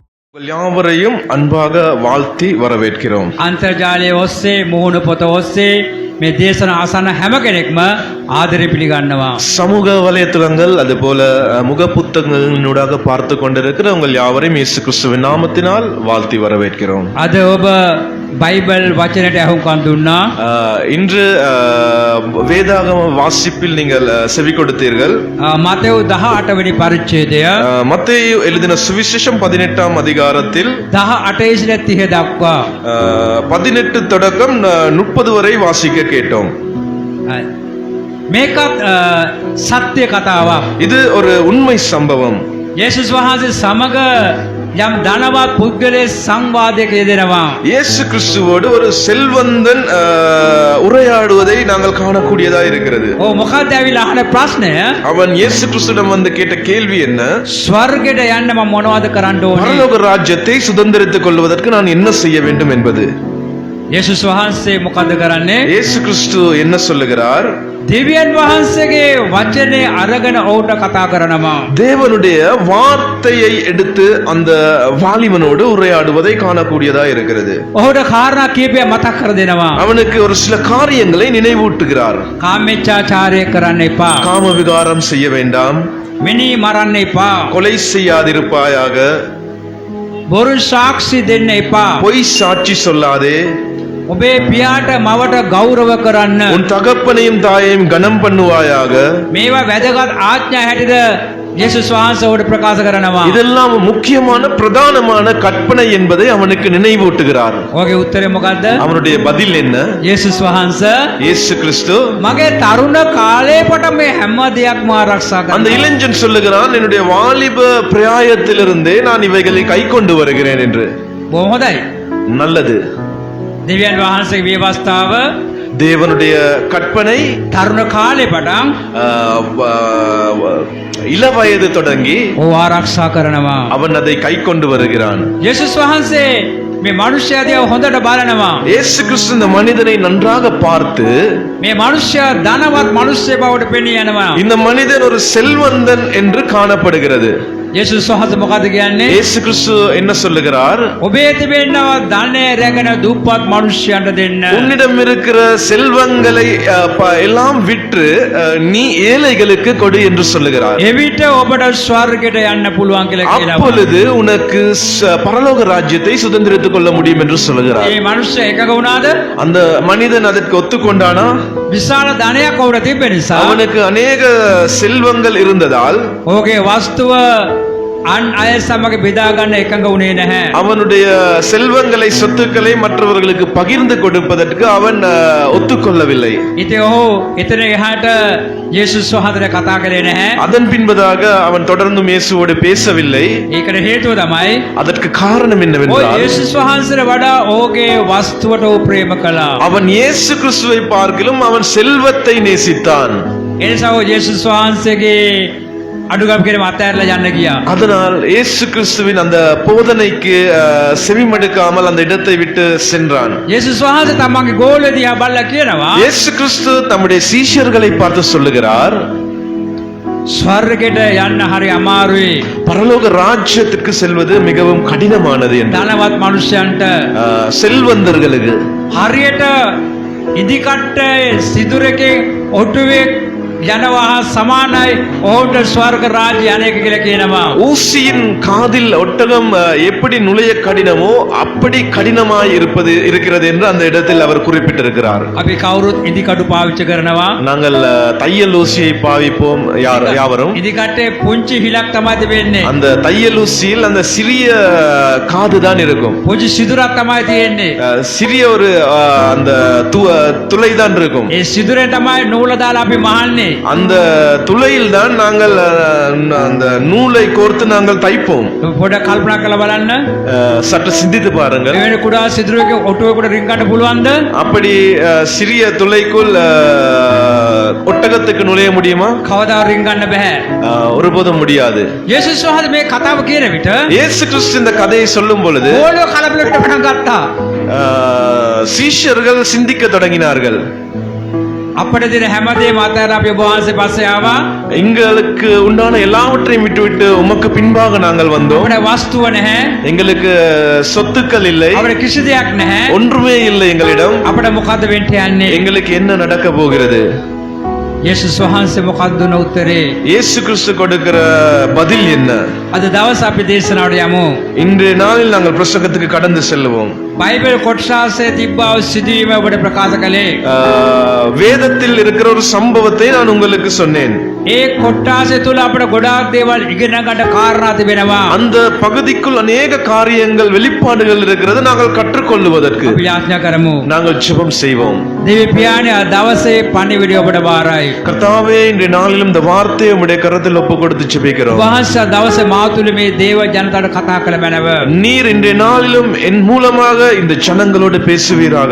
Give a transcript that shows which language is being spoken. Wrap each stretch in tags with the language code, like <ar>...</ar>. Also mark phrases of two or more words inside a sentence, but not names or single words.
<ta>உங்கள் யாவரையும் அன்பாக வாழ்த்தி வரவேற்கிறோம்.</ta> <si>අන්තර්ජාලය ඔස්සේ මුහුණ පොත ඔස්සේ මේ දේශන අසන හැම කෙනෙක්ම ආදරේ පිළිගන්නවා.</si> <ta>சமூக வலைத்தளங்கள் அதுபோல முகப்புத்தகங்களினூடாக பார்த்து கொண்டிருக்கிற உங்கள் யாவரையும் இயேசு கிறிஸ்துவின் நாமத்தினால் வாழ்த்தி வரவேற்கிறோம்.</ta> <si>අද ඔබ බයිබල් වචනයට ඇහුම්කන් දුන්නා.</si> <ta>இன்று வேதாகம வாசிப்பில் நீங்கள் செவி கொடுத்தீர்கள்.</ta> <si>මතෙව් 18 වෙනි පරිච්ඡේදය</si> <ta>மத்தேயு எழுதின சுவிசேஷம் 18ஆம் அதிகாரத்தில்</ta> <si>18 සිට 30 දක්වා</si> <ta>18 தொடக்கம் 30 வரை வாசிக்க கேட்டோம்.</ta> <si>මේකත් සත්‍ය කතාවක්.</si> <ta>இது ஒரு உண்மை சம்பவம்.</ta> <si>යේසුස් වහන්සේ සමග යම් ධනවත් පුද්ගලයෙක් සංවාදයක යෙදෙනවා.</si> <ta>இயேசு கிறிஸ்துவோடு ஒரு செல்வந்தன் உரையாடுவதை நாங்கள் காணக்கூடியதா இருக்கிறது.</ta> <si>මොකක්ද ඇවිල්ලා අහන ප්‍රශ්නය?</si> <ta>அவன் இயேசு கிறிஸ்துவிடம் வந்து கேட்ட கேள்வி என்ன?</ta> <si>ස්වර්ගයට යන්න මම මොනවද කරන්න ඕනේ?</si> <ta>பரலோக ராஜ்யத்தை சுதந்திரித்துக் கொள்வதற்கு நான் என்ன செய்ய வேண்டும் என்பது.</ta> <si>යේසුස් වහන්සේ මොකද කරන්නේ?</si> <ta>இயேசு கிறிஸ்து என்ன சொல்லுகிறார்?</ta> <si>දෙවියන් වහන්සේගේ වචනේ අරගෙන ඔවුන්ට කතා කරනවා.</si> <ta>தேவனுடைய வார்த்தையை எடுத்து அந்த வாலிபனோடு உரையாடுவதை காணக்கூடியதா இருக்கிறது.</ta> <si>ඔහුට කාරණා කීපයක් මතක් කර දෙනවා.</si> <ta>அவனுக்கு ஒரு சில காரியங்களை நினைவூட்டுகிறார்.</ta> <si>කාමීච්ඡාචාරය කරන්න එපා.</si> <ta>காம விகாரம் செய்ய வேண்டாம்.</ta> <si>මිනී මරන්න එපා.</si> <ta>கொலை செய்யாதிருப்பாயாக.</ta> <si>බොරු සාක්ෂි දෙන්න එපා.</si> <ta>பொய் சாட்சி சொல்லாதே.</ta> <si>ඔබේ පියාට මවට ගෞරව කරන්න.</si> <ta>உன் தகப்பனையும் தாயையும் கனம் பண்ணுவாயாக.</ta> <si>මේවා වැදගත් ආඥා හැටියට යේසුස් වහන්සේ ඔහුට ප්‍රකාශ කරනවා.</si> <ta>இதெல்லாம் முக்கியமான பிரதானமான கற்பனை என்பதை அவனுக்கு நினைவூட்டுகிறார்.</ta> <si>ඔහුගේ උත්තරේ මොකද්ද?</si> <ta>அவனுடைய பதில் என்ன?</ta> <si>යේසුස් වහන්සේ</si> <ta>இயேசு கிறிஸ்து</ta> <si>මගේ තරුණ කාලේ පට මේ හැම දෙයක්ම ආරක්ෂා</si> <ta>அந்த</ta> <si>කරනවා.</si> <ta>இளைஞன் சொல்லுகிறான், என்னுடைய வாலிப பிராயத்திலிருந்தே நான் இவைகளை கை கொண்டு வருகிறேன் என்று.</ta> <si>බොහොම හොඳයි.</si> <ta>நல்லது.</ta> <si>දෙවියන් වහන්සේගේ විවස්ථාව</si> <ta>தேவனுடைய கற்பனை</ta> <si>තරුණ කාලේ පටන්</si> <ta>இளவயது தொடங்கி</ta> <si>ඔහු ආරක්ෂා කරනවා.</si> <ta>அவன் அதை கை கொண்டு வருகிறான்.</ta> <si>යේසුස් වහන්සේ මේ මනුෂ්‍යයා දිහා හොඳට බලනවා.</si> <ta>இயேசு கிறிஸ்து இந்த மனிதனை நன்றாக பார்த்து,</ta> <si>මේ මනුෂ්‍යයා ධනවත් මිනිස්සෙ බවට පෙනී යනවා.</si> <ta>இந்த மனிதன் ஒரு செல்வந்தன் என்று காணப்படுகிறது.</ta> <si>යේසුස් වහන්සේ මොකද කියන්නේ?</si> <ta>இயேசு கிறிஸ்து என்ன சொல்லுகிறார்?</ta> <si>ඔබේ තිබෙනවා ධනය රැගෙන දුප්පත් මිනිස්සුන්ට දෙන්න.</si> <ta>உன்னிடம் இருக்கிற செல்வங்களை எல்லாம் விற்று நீ ஏழைகளுக்கு கொடு என்று சொல்லுகிறார்.</ta> <si>එවිට ඔබට ස්වර්ගයට යන්න පුළුවන් කියලා කියනවා.</si> <ta>அப்பொழுது உனக்கு பரலோக ராஜ்யத்தை சுதந்திரித்துக் கொள்ள முடியும் என்று சொல்லுகிறார்.</ta> <si>මේ මිනිස්සයා එකග වුණාද?</si> <ta>அந்த மனிதன் அதற்கு ஒத்துக்கொண்டானா?</ta> <si>විශාල ධනයක් ඔහුට තිබෙන නිසා</si> <ta>அவனுக்கு அநேக செல்வங்கள் இருந்ததால்</ta> <si>ඔහුගේ වස්තුව අන් අය සමග බෙදා ගන්න එකඟ වුණේ නැහැ.</si> <ta>அவனுடைய செல்வங்களை சொத்துக்களை மற்றவர்களுக்கு பகிர்ந்து கொடுப்பதற்கு அவன் ஒத்துக்கொள்ளவில்லை.</ta> <si>ඉතින් ඔහු එතන එහාට යේසුස් වහන්සේට කතා කරේ නැහැ.</si> <ta>அதன் பின்பதாக அவன் தொடர்ந்து இயேசுவோடு பேசவில்லை.</ta> <si>ඒකට හේතුව තමයි</si> <ta>அதற்கு காரணம்</ta> <si>ඔය</si> <ta>என்னவென்றால்,</ta> <si>යේසුස් වහන්සේට වඩා ඔහුගේ වස්තුවට ඔහු ප්‍රේම කළා.</si> <ta>அவன் இயேசு கிறிஸ்துவை பார்க்கிலும் அவன் செல்வத்தை நேசித்தான்.</ta> <si>ඒ නිසා ඔහු යේසුස් වහන්සේගේ අඩුගම් කිරීම අත්හැරලා යන්න ගියා.</si> <ta>அதனால் இயேசு கிறிஸ்துவின் அந்த போதனைக்கு செவிமடுக்காமல் அந்த இடத்தை விட்டு சென்றான்.</ta> <si>යේසුස් වහන්සේ තමන්ගේ ගෝලය දිහා බලලා කියනවා</si> <ta>இயேசு கிறிஸ்து தம்முடைய சீஷர்களை பார்த்து சொல்லுகிறார்,</ta> <si>ස්වර්ගයට යන්න හරි අමාරුයි.</si> <ta>பரலோக ராஜ்யத்திற்கு செல்வது மிகவும் கடினமானது என்று.</ta> <si>ධනවත් මිනිසයන්ට</si> <ta>செல்வந்தர்களுக்கு</ta> <si>හරියට ඉදිකට්ටේ සිදුරකේ ඔටුවේ යනවා සමානයි ඔහුට ස්වර්ග රාජ්‍ය අනේක කියලා කියනවා.</si> <ta>ஊசியின் காதில் ஒட்டகம் எப்படி நுழைய கடினமோ அப்படி கடினமாய் இருக்கிறது என்று அந்த இடத்தில் அவர் குறிப்பிட்டிருக்கிறார்.</ta> <si>අපි කවුරුත් ඉදිකටු පාවිච්චි කරනවා.</si> <ta>நாங்கள் தையல் ஊசியை பாவிப்போம் யாவரும்.</ta> <si>ඉදිකට්ටේ පුංචි හිලක් තමයි තිබෙන්නේ.</si> <ta>அந்த தையல் ஊசியில் அந்த சிறிய காது தான் இருக்கும்.</ta> <si>පුංචි සිදුරක් තමයි තියෙන්නේ.</si> <ta>சிறிய ஒரு அந்த துளை தான் இருக்கும்.</ta> <si>ඒ සිදුරෙන් තමයි නූල දාලා අපි මහන්නේ.</si> <ta>அந்த துளையில் தான் நாங்கள் அந்த நூலை கோர்த்து நாங்கள் தைப்போம்.</ta> <si>පොඩ කල්පනා කරලා බලන්න.</si> <ta>சற்று சிந்தித்து பாருங்கள்.</ta> <si>එවැනි කුඩා සිදුරක ඔටුවකට රින් ගන්න පුළුවන්ද?</si> <ta>அப்படி சிறிய துளைக்குள் ஒட்டகத்துக்கு நுழைய முடியுமா?</ta> <si>කවදා රින් ගන්න බෑ.</si> <ta>ஒருபோதும் முடியாது.</ta> <si>යේසුස් වහන්සේ මේ කතාව කියන විට</si> <ta>இயேசு கிறிஸ்து இந்த கதையை சொல்லும் பொழுது</ta> <si>ඕනෝ කලබලකට පටන් ගත්තා.</si> <ta>சீஷர்கள் சிந்திக்க தொடங்கினார்கள்.</ta> <si>අපට දෙන හැමදේම අතහැර අපි ඔබ වහන්සේ පස්සේ ආවා.</si> <ta>எங்களுக்கு உண்டான எல்லாவற்றையும் விட்டுவிட்டு உமக்கு பின்பாக நாங்கள் வந்தோம்.</ta> <si>අපට වස්තුව නැහැ.</si> <ta>எங்களுக்கு சொத்துக்கள் இல்லை,</ta> <si>අපට කිසි දෙයක් නැහැ.</si> <ta>ஒன்றுமே இல்லை எங்களிடம்.</ta> <si>අපට මොකද්ද වෙන්න යන්නේ?</si> <ta>எங்களுக்கு என்ன நடக்க போகிறது?</ta> <si>යේසුස් වහන්සේ මොකක්ද දුන්න උත්තරේ?</si> <ta>இயேசு கிறிஸ்து கொடுக்கிற பதில் என்ன?</ta> <si>අද දවස් අපි දේශනාවට යමු.</si> <ta>இன்றைய நாளில் நாங்கள் பிரசங்கத்துக்கு கடந்து செல்வோம்.</ta> <si>බයිබල් කොටසාසේ තිබ්බා වූ සිදුවීම ඔබට ප්‍රකාශ කළේ.</si> <ta>வேதத்தில் இருக்கிற ஒரு சம்பவத்தை நான் உங்களுக்கு சொன்னேன்.</ta> <si>ඒ කොටාසේ තුල අපිට ගොඩාක් දේවල් ඉගෙන ගන්න කාරණා තිබෙනවා.</si> <ta>அந்த பகுதிக்குள் அநேக காரியங்கள் வெளிப்பாடுகள் இருக்கிறது. நாங்கள் கற்றுக்கொள்வதற்கு</ta> <si>අපි යාඥා කරමු.</si> <ta>நாங்கள் ஜெபம் செய்வோம்.</ta> <si>දෙවි පියාණන් අද දවසේ පණිවිඩය ඔබට බාරයි.</si> <ta>கர்த்தாவே, இன்றைய நாளிலும் இந்த வார்த்தையை உம்முடைய கரத்தில் ஒப்பு கொடுத்து ஜெபிக்கிறோம்.</ta> <si>වහන්සේ දවසේ මා තුල මේ දේව ජනතාවට කතා කළ මැනව.</si> <ta>நீர் இன்றைய நாளிலும் என் மூலமாக இந்த ஜனங்களோடு பேசுவீராக.</ta>